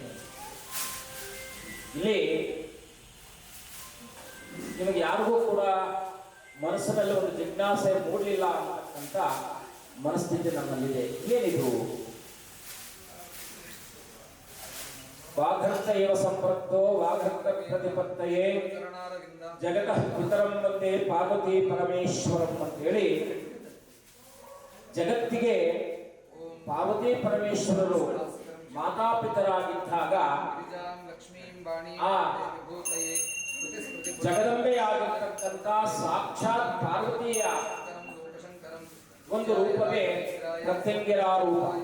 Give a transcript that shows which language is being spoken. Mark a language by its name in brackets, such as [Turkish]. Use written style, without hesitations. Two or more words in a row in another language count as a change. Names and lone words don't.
[Kannada] ಇಲ್ಲಿ ನಿಮಗೆ ಯಾರಿಗೂ ಕೂಡ ಮನಸ್ಸಿನಲ್ಲಿ ಒಂದು ಜಿಜ್ಞಾಸೆ ಮೂಡಲಿಲ್ಲ ಅಂತಕ್ಕಂಥ ಮನಸ್ಥಿತಿ ನಮ್ಮಲ್ಲಿದೆ. ಏನಿದು? [Sanskrit] ವಾಘರ್ತ ಏವ ಸಂಪೃಕ್ತೋ ವಾಘರ್ತ ಪ್ರತಿಪತ್ತಯೇ ಜಗತಃ ಪಿತರಂ ವಂದೇ ಪಾರ್ವತಿ ಪರಮೇಶ್ವರಂ [Kannada] ಅಂತೇಳಿ ಜಗತ್ತಿಗೆ ಪಾರ್ವತಿ ಪರಮೇಶ್ವರರು ಮಾತಾಪಿತರಾಗಿದ್ದಾಗ ಆ ಜಗದಂಬೆಯಾಗಿರ್ತಕ್ಕಂಥ ಸಾಕ್ಷಾತ್ ಪಾರ್ವತಿಯ ಒಂದು ರೂಪವೇ ಪ್ರತ್ಯಂಗಿರ ರೂಪ.